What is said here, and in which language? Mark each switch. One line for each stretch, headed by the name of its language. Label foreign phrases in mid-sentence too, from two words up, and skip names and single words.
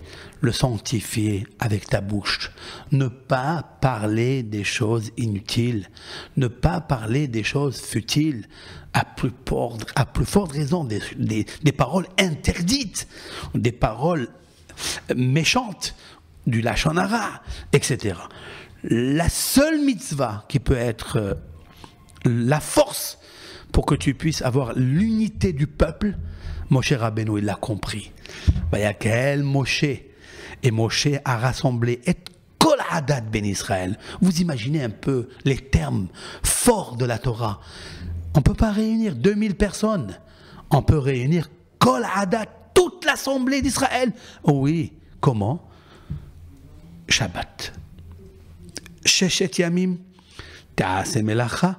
French: Le sanctifier avec ta bouche. Ne pas parler des choses inutiles, ne pas parler des choses futiles, à plus forte raison des paroles interdites, des paroles méchantes, du
Hebrew: לשון הרע,
French: etc. La seule mitzvah qui peut être la force pour que tu puisses avoir l'unité du peuple, Moshe Rabbeinu, il l'a compris.
Hebrew: ויקהל משה,
French: et Moshe a rassemblé et
Hebrew: כל עדת בני ישראל.
French: Vous imaginez un peu les termes forts de la Torah. On ne peut pas réunir 2000 personnes. On peut réunir
Hebrew: כל עדת,
French: toute l'assemblée d'Israël. Oui, comment? Shabbat.
Hebrew: ששת ימים תעשה מלאכה.